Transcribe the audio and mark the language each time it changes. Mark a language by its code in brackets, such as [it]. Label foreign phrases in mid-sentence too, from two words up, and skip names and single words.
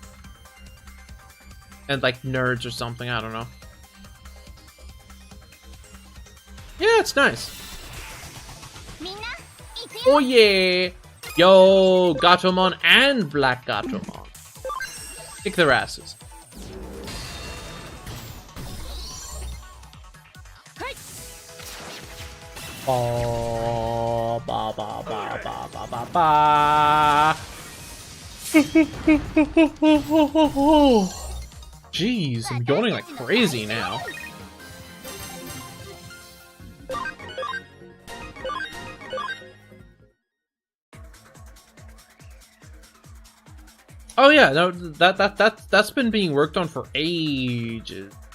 [en] And like nerds or something, I don't know. Yeah, it's nice. Oh yeah! Yo, Gatomon and Black Gatomon. Kick their asses. Oh, ba ba ba ba ba ba ba. Jeez, I'm yawning like crazy now. Oh yeah, no, that's been being worked on for ages.